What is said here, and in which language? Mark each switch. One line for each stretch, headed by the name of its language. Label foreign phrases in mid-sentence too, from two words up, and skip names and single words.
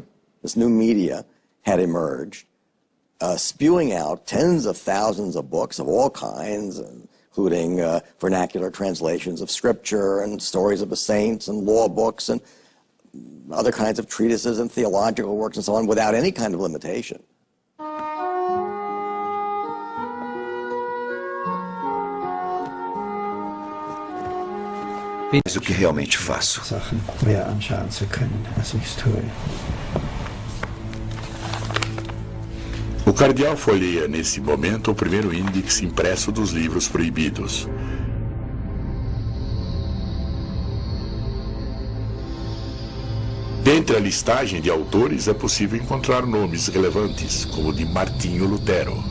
English: This new media had emerged, spewing out tens of thousands of books of all kinds, including vernacular translations of scripture and stories of the saints and law books and other kinds of treatises and theological works and so on, without any kind of limitation.
Portuguese: Mas o que realmente faço?
German: Sachen mehr anschauen zu können, als ich es tue.
Portuguese: O Cardeal folheia, nesse momento, o primeiro índice impresso dos livros proibidos. Dentre a listagem de autores é possível encontrar nomes relevantes, como o de Martinho Lutero.